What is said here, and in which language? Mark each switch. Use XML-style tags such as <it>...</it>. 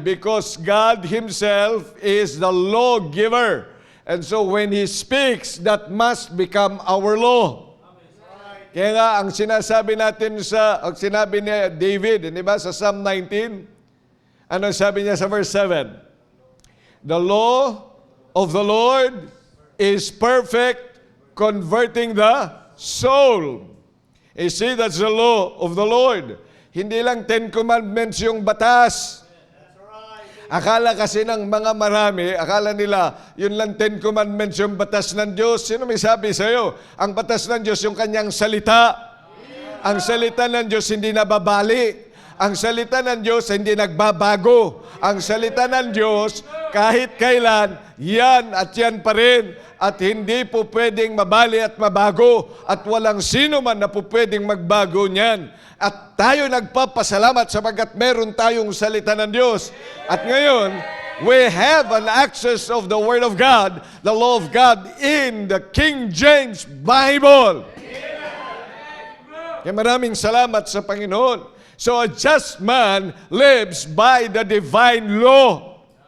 <en>Because God Himself is the lawgiver. And so when He speaks, that must become our law.</en> <tl>Kaya nga, ang sinasabi natin ang sinabi ni David, di ba, sa Psalm 19, ano sabi niya sa verse 7?</tl> <en>The law of the Lord is perfect, converting the soul. You see, that's the law of the Lord.</en> <tl>Hindi lang 10 Commandments yung batas. Akala kasi ng mga marami, akala nila, yun lang 10 Commandments yung batas ng Diyos. Sino may sabi sa'yo? Ang batas ng Diyos yung kanyang salita. Ang salita ng Diyos hindi nababali. Ang salita ng Diyos hindi nagbabago. Ang salita ng Diyos, kahit kailan, yan at yan pa rin. At hindi po pwedeng mabali at mabago. At walang sino man na po pwedeng magbago niyan. At tayo nagpapasalamat sapagkat meron tayong salita ng Diyos. At ngayon,</tl> <en>we have an access of the Word of God, the law of God, in the King James Bible.</en> <tl>Kaya maraming salamat sa Panginoon.</tl> <en>So a just man lives by the divine law.</en>